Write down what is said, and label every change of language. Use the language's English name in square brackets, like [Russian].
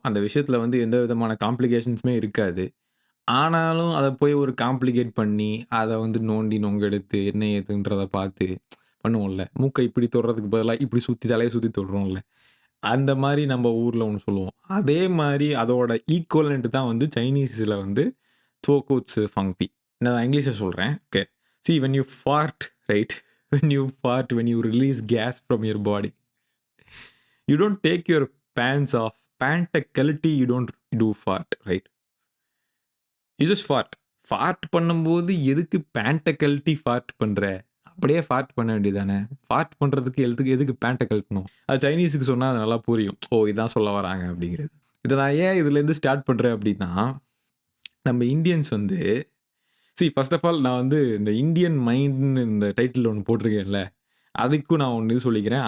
[Tamil] அந்த விஷயத்துல எந்த விதமான காம்ப்ளிகேஷன்ஸுமே இருக்காது. ஆனாலும் அத போய் ஒரு காம்ப்ளிகேட் பண்ணி, அத நோண்டி நொங்கெடுத்து என்ன ஏதுன்றத பார்த்து பண்ணுவோம்ல. மூக்க இப்டி தொடுறதுக்கு பதிலா இப்டி சுத்தி தலைய சுத்தி தொடுறோம்ல. அந்த மாரி நம்ம ஊர்ல ஒண்ணு சொல்லுவோம். அதே மாரி அதோட ஈக்குவலன்ட் தான் சைனீஸ்ல துவோகுட்ஸு ஃபங்பி. நான் இங்கிலீஷ்ல சொல்றேன். [English] Okay. See when you fart, right? When you release gas from your body, you don't take your pants off. [Tamil] பேண்ட்ட கழட்டி [English] you don't do fart, right? You just fart. [Tamil] ஃபார்ட் பண்ணும்போது எதுக்கு பேண்ட்ட கழட்டி ஃபார்ட் பண்ற? அப்படியே ஃபார்ட் பண்ண வேண்டியது தானே. ஃபார்ட் பண்றதுக்கு எதுக்கு பேண்ட்ட கழட்டணும்? அது சைனீஸ்க்கு சொன்னா அது நல்லா புரியும். ஓ! இதான் சொல்ல வராங்க அப்படிங்கிறது. இத நான் ஏன் இதுலேருந்து ஸ்டார்ட் பண்றேன் அப்படின்னா, நம்ம இந்தியன்ஸ் ஃபர்ஸ்ட் ஆஃப் ஆல் நான் இந்த இந்தியன் மைண்ட்ன்னு இந்த டைட்டில் ஒண்ணு போட்டிருக்கேன்ல, அதுக்கும் நான் ஒண்ணு சொல்லிக்கிறேன்.